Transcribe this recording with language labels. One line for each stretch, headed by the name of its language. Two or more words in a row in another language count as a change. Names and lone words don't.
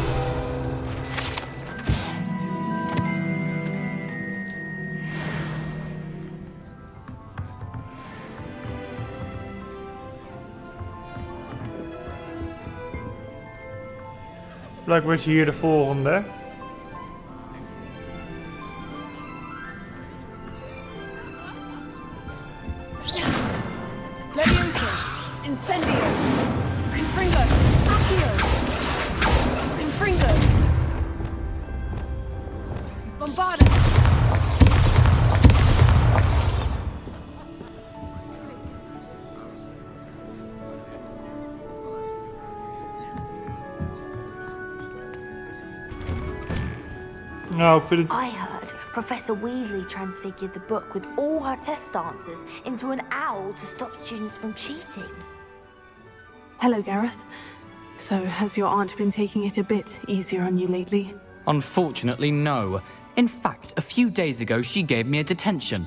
Dutch: Blijkbaar is hier de volgende.
Latin: Leviosa. Incendio. Confringo. Accio. Confringo. Bombarda.
Dutch: Nou, ik vind het...
English: I heard Professor Weasley transfigured the book with all her test answers into an owl to stop students from cheating. Hello, Gareth. So, has your aunt been taking it a bit easier on you lately? Unfortunately, no. In fact, a few days ago, she gave me a detention.